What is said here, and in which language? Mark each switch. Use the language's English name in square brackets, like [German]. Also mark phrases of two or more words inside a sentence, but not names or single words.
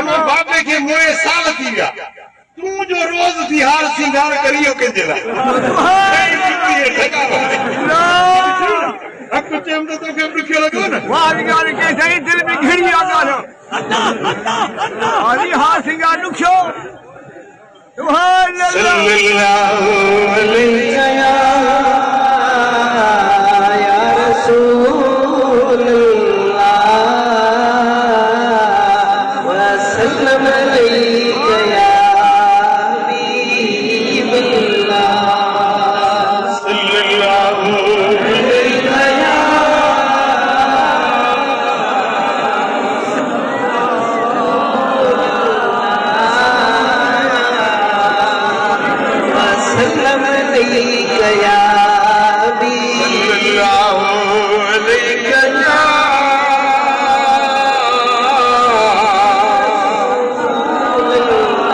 [Sindhi] मां बाबे खे मोए साल थी विया, तूं जो रोज़ थी हार सिंगार करियो कंहिंजे लाइ। हक़ चयमि त तोखे बि ॾुखियो लॻो न। वाह ॻाल्हि के साईं दिलि में घिड़ी आहे ॻाल्हि। हरी हा सिंगार ॾुखियो। [Arabic] سبحان الله. صلى الله عليه يا رسول الله وسلم عليك يا حبيب الله. صلى الله عليك يا سلم عليك يا حبيب